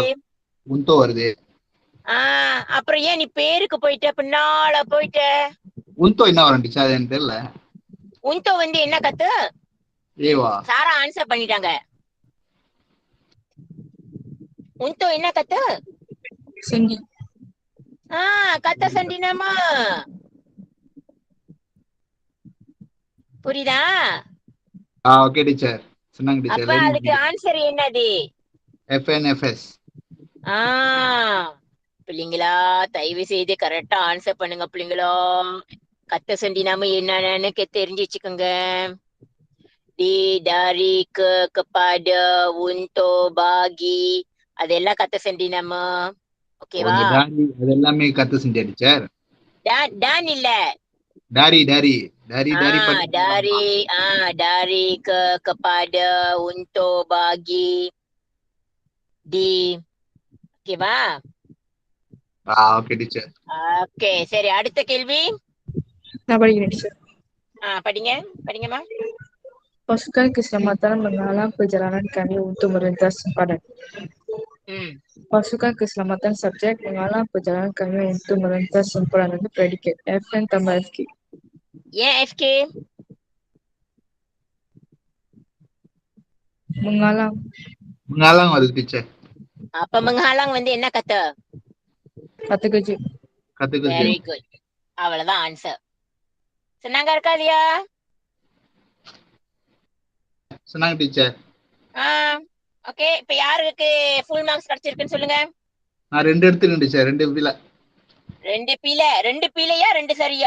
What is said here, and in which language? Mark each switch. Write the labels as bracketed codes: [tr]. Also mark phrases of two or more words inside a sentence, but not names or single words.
[ta] untuk வருது. அப்புறம் ஏன் நீ பேருக்கு போயிட்ட, பின்னால போயிட்ட? untuk என்ன வரும் டீச்சர்? அது எனக்கு தெரியல. untuk வந்து என்ன கத்து? ஏவா? சாரா ஆன்சர் பண்ணிட்டாங்க. untuk என்ன கத்து? [ms] Sendi. kata sendi nama. [ta] புரியுதா? [en] okay teacher. [ta] சொன்னாங்க டீச்சர். அப்ப அதுக்கு ஆன்சர் என்னது? [ms] FNFS. [ta] பிள்ளைங்களா தயவு செய்து [en] correct answer [ta] பண்ணுங்க பிள்ளைங்களா. [ms] kata sendi nama [ta] என்னன்னு தெரிஞ்சு வச்சுக்கோங்க. [ms] di, dari, ke, kepada, untuk, bagi, அதெல்லாம் kata sendi nama. [ta] ஓகேவா? அது எல்லாமே கத்து செஞ்சா டீச்சர். dan இல்ல. [ms] dari dari, dari, ke, kepada, untuk, bagi. di. [ta] ஓகேவா? [en] okay teacher. [ta] ஓகே சரி, அடுத்த கேள்வி. நான் படிக்கிறேன் teacher. படிங்க படிங்கம்மா. [ms] Pasukan keselamatan menghalang perjalanan kami untuk melintas sempadan. Pasukan keselamatan subjek menghalang perjalanan kami untuk melintas sempadan itu predicate. FN tambah FK. [ta] ஏன் FK? [ms] Menghalang. [ta] Menghalang வருது டீச்சர். அப்ப menghalang வந்து என்ன kata? [ms] Kata kerja. Kata kerja. [en] Very good. [ta] அவ்வளவுதான் ஆன்சர். senang இருக்கா இல்லையா? Senang டீச்சர். ஓகே, இப்ப யாருக்கு [en] full marks [ta] கிடைச்சிருக்குன்னு சொல்லுங்க. நான் 2 எடுத்துக்கிறேன் டீச்சர். 2 பிழை. 2 பிழை. 2 பிழையா 2 சரியா?